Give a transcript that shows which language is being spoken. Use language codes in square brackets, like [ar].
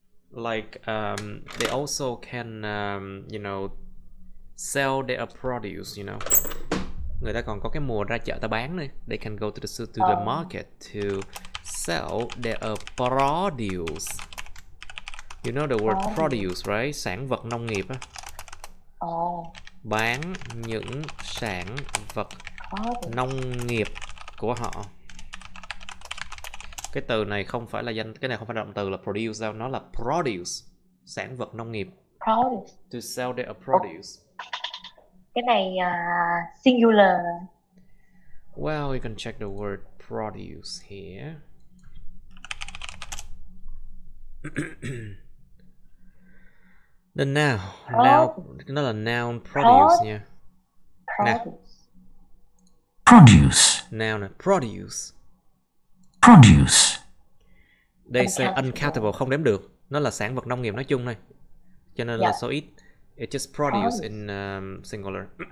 [en] Like they also can you know, sell their produce, you know. [vi] Người ta còn có cái mùa ra chợ ta bán nữa. [en] They can go to the market to sell their produce. You know the word produce, right? [vi] Sản vật nông nghiệp á. Bán những sản vật nông nghiệp của họ. Cái từ này không phải là cái này không phải là động từ là produce đâu, nó là produce, sản vật nông nghiệp. [en] Produce. To sell their produce. [vi] Cái này singular. [en] Well, you can check the word produce here. The noun, [vi] nó là noun produce nha. [en] Produce. [vi] Noun là produce. [en] They say uncountable, [vi] không đếm được. Nó là sản vật nông nghiệp nói chung thôi. Cho nên là số ít. [en] It's just produce in singular.